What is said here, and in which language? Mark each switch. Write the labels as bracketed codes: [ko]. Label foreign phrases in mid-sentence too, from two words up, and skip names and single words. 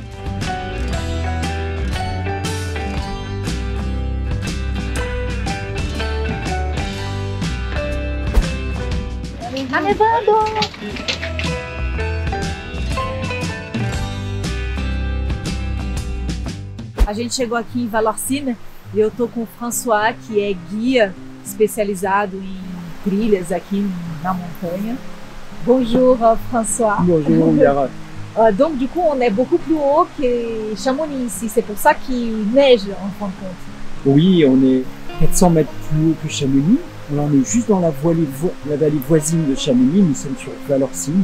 [pt] Tá nevando! A gente chegou aqui em Vallorcine e eu tô com o François, que é guia especializado em trilhas aqui na montanha. [fr] Bonjour François. Bonjour Yara. Donc du coup on est beaucoup plus haut que Chamonix ici, c'est pour ça qu'il neige en fin de compte. Oui, on est 400 mètres plus haut que Chamonix. Là, on est juste dans la vallée voisine de Chamonix, nous sommes sur Vallorcine.